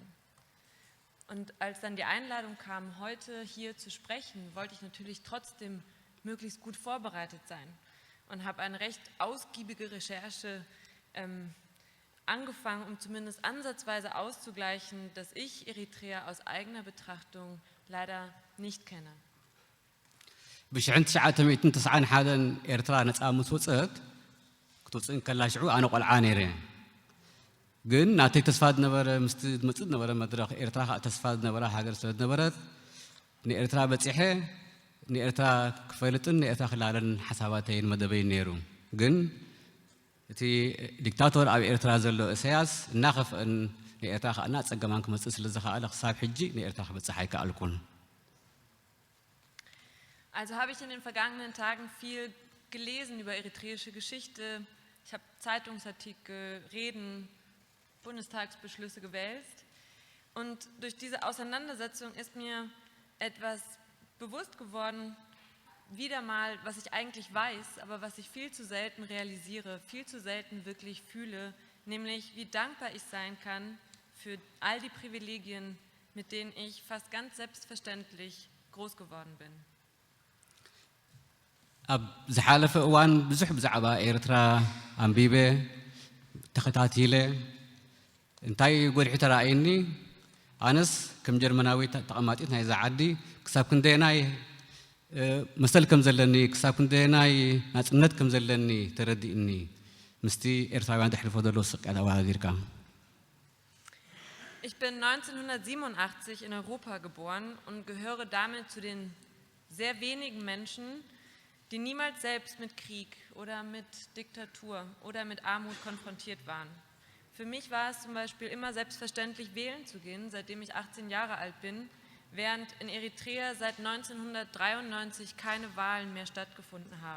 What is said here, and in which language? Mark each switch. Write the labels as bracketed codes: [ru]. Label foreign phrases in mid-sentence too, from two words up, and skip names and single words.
[de] Und als dann die Einladung kam, heute hier zu sprechen, wollte ich natürlich trotzdem möglichst gut vorbereitet sein. Und habe eine recht ausgiebige Recherche angefangen, um zumindest ansatzweise auszugleichen, dass ich Eritrea aus eigener Betrachtung leider nicht kenne. [ti] ب1991 ኤርትራ ነፃ ምስ ወፅት ክትወፅእ ከላ ሽዑ ኣነ ቆልዓ ነይረ ግን ናተይ ተስፋ ዝነበረ ምስቲ ዝመፅእ ዝነበረ መድረኽ ኤርትራ ከዓ ተስፋ ዝነበረ ሃገር ስለ ዝነበረት ንኤርትራ በፂሐ ንኤርትራ ክፈልጥን ንኤርትራ ክላለልን ሓሳባተይን መደበይን ነይሩ ግን እቲ ዲክታቶር ኣብ ኤርትራ ዘሎ ኢሳያስ እናኸፍአን ንኤርትራ ከዓ እናፀገማን ክመፅእ ስለ ዝኸኣለ ክሳብ ሕጂ ንኤርትራ ክበፅሕ ኣይከኣልኩን። [de] Also habe ich in den vergangenen Tagen viel gelesen über eritreische Geschichte. Ich habe Zeitungsartikel, Reden, Bundestagsbeschlüsse gewälzt. Und durch diese Auseinandersetzung ist mir etwas bewusst geworden, wieder mal, was ich eigentlich weiß, aber was ich viel zu selten realisiere, viel zu selten wirklich fühle, nämlich wie dankbar ich sein kann für all die Privilegien, mit denen ich fast ganz selbstverständlich groß geworden bin. [ti] ኣብ ዝሓለፈ እዋን ብዙሕ ብዛዕባ ኤርትራ ኣንቢበ ተኸታቲለ እንታይ ጎድሒ ተራእየኒ ኣነስ ከም ጀርመናዊ ተቐማጢት ናይዛ ዓዲ ክሳብ ክንደየናይ መሰል ከም ዘለኒ ክሳብ ክንደየናይ ናፅነት ከም ዘለኒ ተረዲእኒ ምስቲ ኤርትራውያን ተሕልፎ ዘሎ ስቅያት ኣወዳዲርካ [de] Ich bin 1987 in Europa geboren und gehöre damit zu den sehr wenigen Menschen, die niemals selbst mit Krieg oder mit Diktatur oder mit Armut konfrontiert waren. Für mich war es zum Beispiel immer selbstverständlich, wählen zu gehen, seitdem ich 18 Jahre alt bin, während in Eritrea seit 1993 keine Wahlen mehr stattgefunden haben.